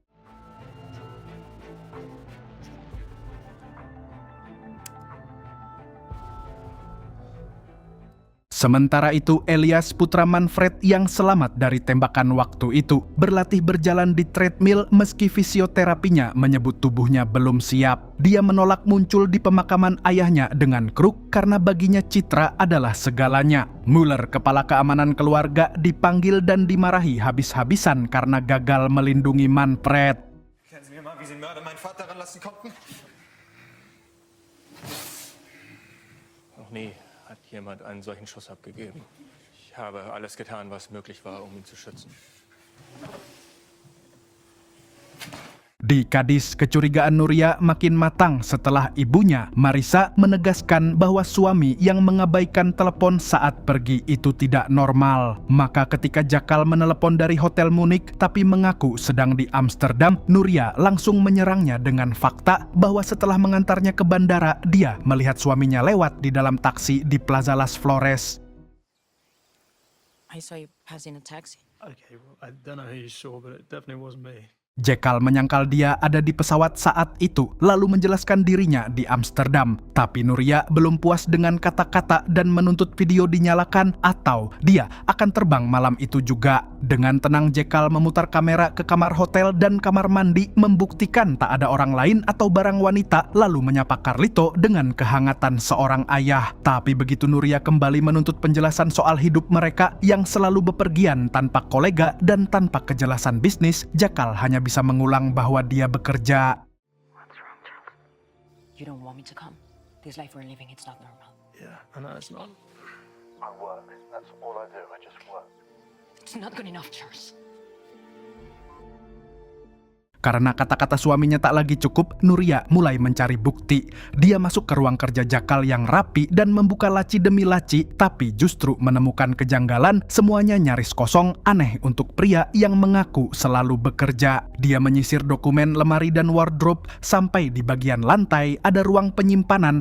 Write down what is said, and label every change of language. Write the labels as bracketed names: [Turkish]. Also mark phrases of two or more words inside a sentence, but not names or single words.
[Indonesian] Sementara itu, Elias putra Manfred yang selamat dari tembakan waktu itu berlatih berjalan di treadmill meski fisioterapinya menyebut tubuhnya belum siap. Dia menolak muncul di pemakaman ayahnya dengan kruk karena baginya citra adalah segalanya. Mueller, kepala keamanan keluarga, dipanggil dan dimarahi habis-habisan karena gagal melindungi Manfred. [German] Erklären Sie mir mal, wie Sie Mörder meinen Vater ranlassen konnten? Noch nie hat jemand einen solchen Schuss abgegeben. Ich habe alles getan, was möglich war, um ihn zu schützen. [Indonesian] Di Cadiz, kecurigaan Nuria makin matang setelah ibunya, Marisa, menegaskan bahwa suami yang mengabaikan telepon saat pergi itu tidak normal. Maka ketika Jekyll menelepon dari Hotel Munich tapi mengaku sedang di Amsterdam, Nuria langsung menyerangnya dengan fakta bahwa setelah mengantarnya ke bandara, dia melihat suaminya lewat di dalam taksi di Plaza Las Flores. [English] I saw you passing a taxi. Okay, well, I don't know who you saw, but it definitely wasn't me. [Indonesian] Jekyll menyangkal dia ada di pesawat saat itu, lalu menjelaskan dirinya di Amsterdam. Tapi Nuria belum puas dengan kata-kata dan menuntut video dinyalakan atau dia akan terbang malam itu juga. Dengan tenang, Jekyll memutar kamera ke kamar hotel dan kamar mandi, membuktikan tak ada orang lain atau barang wanita, lalu menyapa Carlito dengan kehangatan seorang ayah. Tapi begitu Nuria kembali menuntut penjelasan soal hidup mereka yang selalu bepergian tanpa kolega dan tanpa kejelasan bisnis, Jekyll hanya bisa mengulang bahwa dia bekerja. [English] You don't want me to come? This life we're living, it's not normal. Yeah, I know it's not. I work. That's all I do. I just work. It's not good enough, Charles. [Indonesian] Karena kata-kata suaminya tak lagi cukup, Nuria mulai mencari bukti. Dia masuk ke ruang kerja Jakal yang rapi dan membuka laci demi laci, tapi justru menemukan kejanggalan, semuanya nyaris kosong, aneh untuk pria yang mengaku selalu bekerja. Dia menyisir dokumen, lemari, dan wardrobe, sampai di bagian lantai ada ruang penyimpanan.